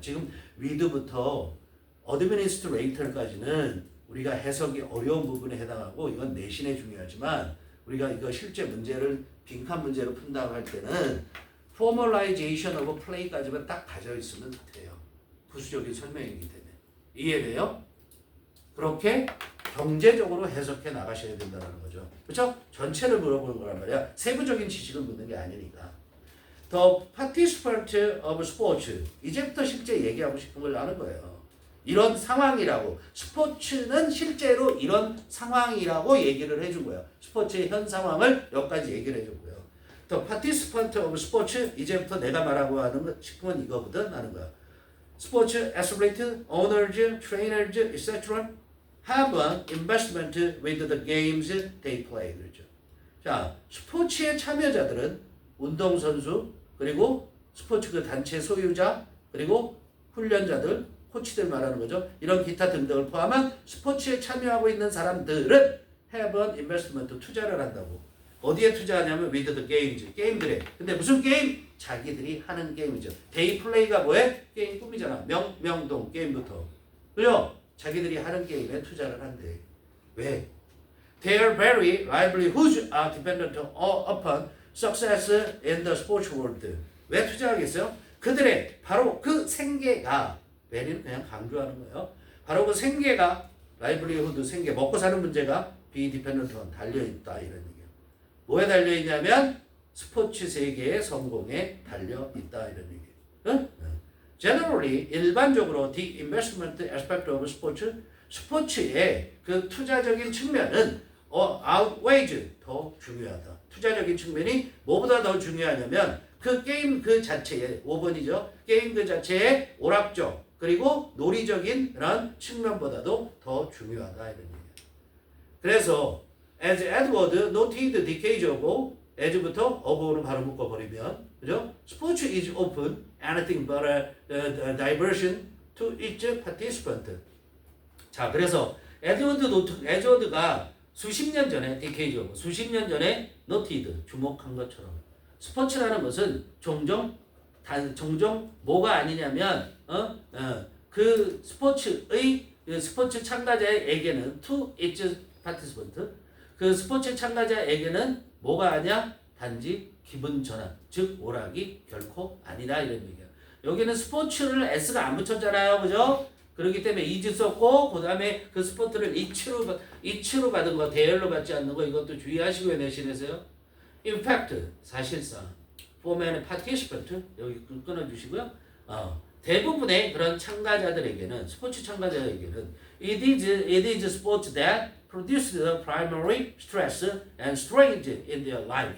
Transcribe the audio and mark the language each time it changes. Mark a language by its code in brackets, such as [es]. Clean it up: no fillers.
[ko] 지금 위드부터 어드미니스트레이터까지는 우리가 해석이 어려운 부분에 해당하고 이건 내신에 중요하지만 우리가 이거 실제 문제를 빈칸 문제로 푼다고 할 때는 [en] formalization of play [ko] 까지만 딱 가져 있으면 돼요. 부수적인 설명이기 때문에. 이해돼요? 그렇게 경제적으로 해석해 나가셔야 된다는 거죠. 그렇죠? 전체를 물어보는 거란 말이야. 세부적인 지식을 묻는 게 아니니까. [en] The participant of sports. [ko] 이제부터 실제 얘기하고 싶은 걸 아는 거예요. 이런 상황이라고. 스포츠는 실제로 이런 상황이라고 얘기를 해준 거야. 스포츠의 현 상황을 여기까지 얘기를 해줬고요. [en] The participant of sports. [ko] 이제부터 내가 말하고 싶은 건 이거거든 하는 거야. 스포츠 [en] athletes, owners, trainers, etc. have an investment with the games they play. [ko] 그렇죠. 자, 스포츠의 참여자들은 운동선수, 그리고 스포츠 그 단체 소유자, 그리고 훈련자들, 코치들 말하는 거죠. 이런 기타 등등을 포함한 스포츠에 참여하고 있는 사람들은 [en] have an investment, [ko] 투자를 한다고. 어디에 투자하냐면 [en] with the games, [ko] 게임들에. 근데 무슨 게임? 자기들이 하는 게임이죠. 데이 플레이가 뭐해? 게임 꿈이잖아. 명동 게임부터. 그죠? 자기들이 하는 게임에 투자를 한대. 왜? [en] Their very livelihoods are dependent upon success in the sports world. [ko] 왜 투자하겠어요? 그들의 바로 그 생계가, very는 그냥 강조하는 거예요. 바로 그 생계가, livelihood 생계, 먹고 사는 문제가 [en] be dependent on, [ko] 달려있다 이런 얘기예요. 뭐에 달려있냐면 스포츠 세계의 성공에 달려있다 이런 얘기예요. 응? [en] Generally, [ko] 일반적으로 [en] the investment aspect of sports, [ko] 스포츠의 그 투자적인 측면은 outweighs, 더 중요하다. 투자적인 측면이 뭐보다 더 중요하냐면 그 게임 그 자체에 5번이죠. 게임 그 자체의 오락적, 그리고 논리적인 그런 측면보다도 더 중요하다 이런 얘기예요. 그래서 [en] as Edward noted decades ago, [ko] as부터 ago로 바로 묶어버리면 그죠? [en] Sports is often anything but a diversion to its participant. [ko] 자, 그래서 에드워드가 수십 년 전에 decades ago, 수십 년 전에 noted 주목한 것처럼 스포츠라는 것은 종종 뭐가 아니냐면 그 스포츠 참가자에게는 [en] to its participant [ko] 그 스포츠 참가자에게는 뭐가 아니야? 단지 기분 전환, 즉 오락이 결코 아니다 이런 얘기야. 여기는 스포츠를 s가 안 붙였잖아요, 그죠? 그렇기 때문에 is 썼고 그 다음에 그 스포츠를 it로 받은 거, 대열로 받지 않는 거 이것도 주의하시고요, 내신에서요. [en] In fact, 사실상 for many participant [ko] 여기 끊어주시고요. 대부분의 그런 참가자들에게는 스포츠 참가자에게는 [en] it is sports that produce the primary stress and strain in their life.